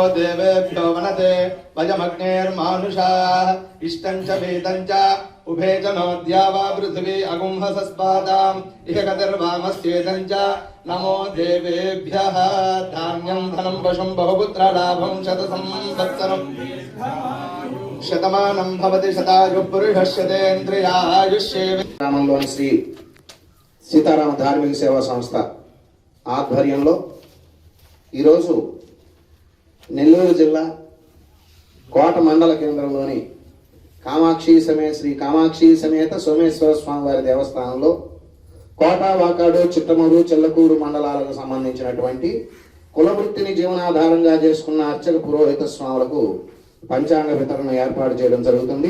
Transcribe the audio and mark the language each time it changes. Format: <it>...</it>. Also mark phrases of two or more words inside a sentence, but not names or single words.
<sa>देवेभ्यो वनते वयमग्नेर्मानुषाः इष्टं च वेदं च उभे च नोद्या वा पृथिवी अगुंहसस्पादाम् इह गतिर्वामस्येदं च नमो देवेभ्यः धान्यं धनं वशं बहुपुत्रलाभं शतसंवत्सरम् శతమానం భవతి శతాయు పురుషస్యేంద్రియాయుష్యేవి.</sa> <te>గ్రామంలోని శ్రీ సీతారామ ధార్మిక సేవా సంస్థ ఆధ్వర్యంలో ఈరోజు నెల్లూరు జిల్లా కోట మండల కేంద్రంలోని శ్రీ కామాక్షి సమేత సోమేశ్వర స్వామి వారి దేవస్థానంలో కోట వాకాడు చిట్టమూరు చెల్లకూరు మండలాలకు సంబంధించినటువంటి కులవృత్తిని జీవనాధారంగా చేసుకున్న అర్చక పురోహిత స్వాములకు పంచాంగ వితరణ ఏర్పాటు చేయడం జరుగుతుంది.</te>